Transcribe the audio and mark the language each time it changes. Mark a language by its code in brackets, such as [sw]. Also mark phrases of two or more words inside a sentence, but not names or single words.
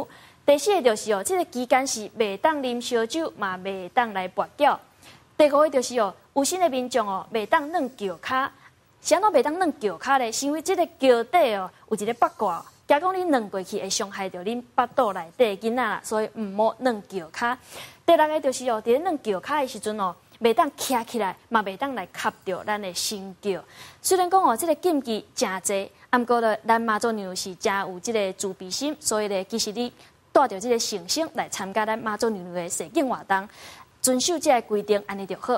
[nan] 第四个就是即个期间是袂当啉烧酒，嘛袂当来跋筊。第5个就是有心的民众袂当软脚骹。是安怎袂当软脚骹咧？是因为即个脚底有一个八卦。假讲你软过去会伤害到恁腹肚内底的囡仔啦，所以唔好软脚骹。第6个就是伫咧软脚骹的时阵袂当徛起来，嘛袂当来磕着咱的身脚。虽然讲即个禁忌真济，毋过咧咱妈祖娘娘是真有即个慈悲心，所以咧其实你带着即个诚心来参加咱妈祖娘娘的誓境活动，遵守即个规定，安尼就好。